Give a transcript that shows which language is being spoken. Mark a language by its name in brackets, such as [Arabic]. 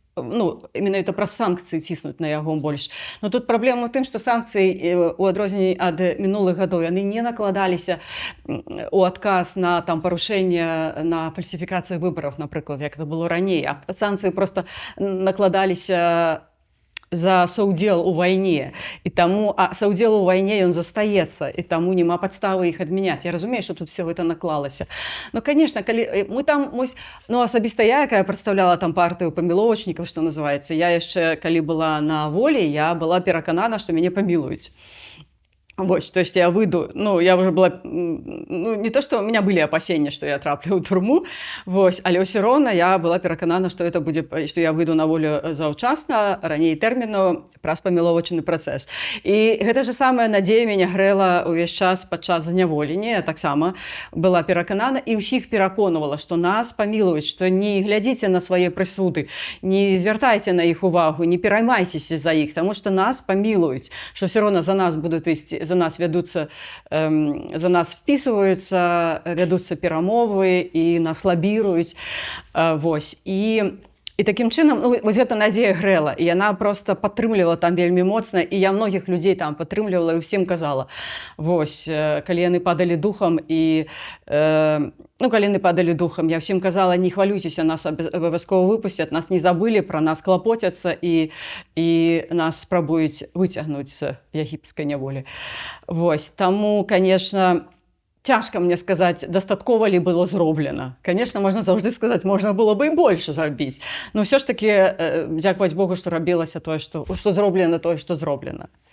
[Belarusian] ну, менавіта праз санкцыі ціснуць на яго больш. Но тут праблема ў тым, што санкцыі у адрозненні ад мінулых гадоў яны не накладаліся у адказ на там парушэнне на фальсіфікацыю выбараў, напрыклад, як это было раней, а санкцыі проста накладаліся за саўдзел у вайне, і таму саўдзел у вайне ён застаецца, і таму няма падставы іх адмяняць. Я разумею, што тут все гэта наклалася. Ну, конечно, калі мы там, ну, асабіста я, якая прадстаўляла там партыю паміловачнікаў, што называецца, я яшчэ, калі была на волі, я была пераканана, што мяне памілуюць. Вось, то есть я выйду, ну, я уже была, ну, [Russian] не то, что у меня были опасения, [Belarusian] что я траплю ў турму, вось, але ўсё роўна я была пераканана, што это будзе, што я выйду на волю заўчасна, раней тэрміну, праз паміловачны працэс. І гэта же самая надзея мяне грэла ўвесь час падчас зняволення. Я таксама была пераканана і ўсіх пераконвала, што нас памілуюць, што не глядзіце на свае прысуды, не звяртайце на іх увагу, не пераймайцеся за іх, таму што нас памілуюць, што ўсё роўна за нас будуць весці, за нас вядуцца, за нас впісваюцца, вядуцца перамовы і нас лабіруюць. Вось. І такім чынам, ну, вось гэта надзея грэла, і яна проста падтрымлівала там вельмі моцна, і я многіх людзей там падтрымлівала і ўсім казала. Вось, калі яны падалі духам, калі яны падалі духам, я ўсім казала, не хвалюйцеся, нас абавязкова выпусцяць, нас не забылі, пра нас клапоцяцца і нас спрабуюць выцягнуць з егіпецкай няволі. Вось, таму, конечно, цяжка мне сказаць, дастаткова ли было зроблена. Конечно, можна заўжды сказаць, можна было бы і больш зрабіць. Но ўсё ж таки, дзякаваць Богу, што рабілася тое, што зроблена тое, што зроблена.